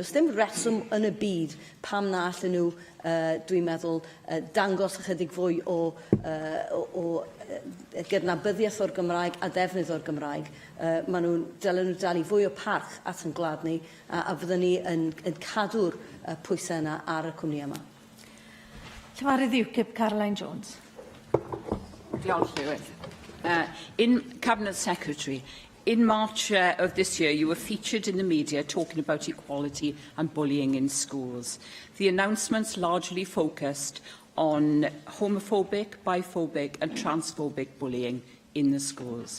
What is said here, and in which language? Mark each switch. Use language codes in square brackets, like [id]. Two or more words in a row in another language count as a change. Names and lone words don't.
[cy] Does dim reswm yn y byd pam na allan nhw, dwi'n meddwl, dangos ychydig fwy o gydnabyddiaeth o'r Gymraeg a defnydd o'r Gymraeg. Dylen nhw dal i fwy o parch at yn gwlad ni a fydden ni yn cadw'r pwysau yna ar y cwmni yma. Llywydd UKIP Caroline Jones. Diolch, Llywydd. [en] In Cabinet Secretary, in March of this year, you were featured in the media talking about equality and bullying in schools. The announcements largely focused on homophobic, biphobic and transphobic bullying in the schools.